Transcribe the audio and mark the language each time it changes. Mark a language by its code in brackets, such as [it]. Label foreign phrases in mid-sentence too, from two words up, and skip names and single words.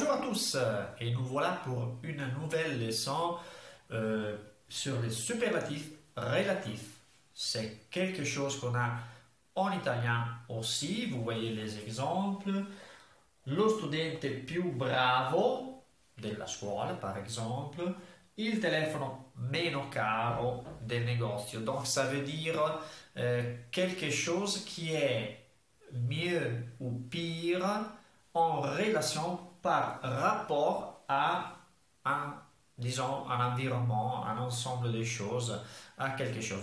[fr] tous et nous voilà pour une nouvelle leçon sur les superlatifs relatifs. C'est quelque chose qu'on a en italien aussi, vous voyez les exemples. [it] Lo studente più bravo della scuola, [fr] par exemple, [it] il telefono meno caro del negozio. [fr] Donc ça veut dire quelque chose qui est mieux ou pire en relation par rapport à disons, un environnement, un ensemble de choses, à quelque chose.